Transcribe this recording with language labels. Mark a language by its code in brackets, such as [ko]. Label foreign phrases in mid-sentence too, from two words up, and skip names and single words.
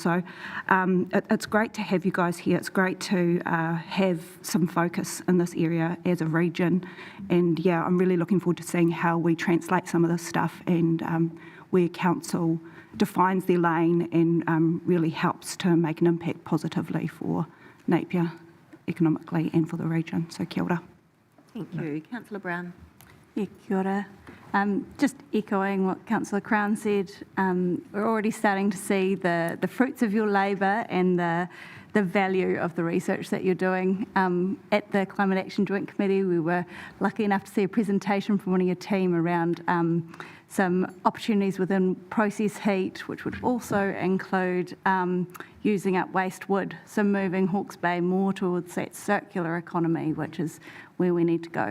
[en] So it's great to have you guys here. It's great to have some focus in this area as a region. And yeah, I'm really looking forward to seeing how we translate some of this stuff and where council defines their lane and really helps to make an impact positively for Napier economically and for the region. [mi] So kia ora. [en] Thank you. Councillor Brown. Yeah, [mi] kia ora. [en] Just echoing what Councillor Crown said, we're already starting to see the fruits of your labour and the value of the research that you're doing. At the Climate Action Joint Committee, we were lucky enough to see a presentation from one of your team around some opportunities within process heat, which would also include using up waste wood, so moving Hawke's Bay more towards that circular economy, which is where we need to go.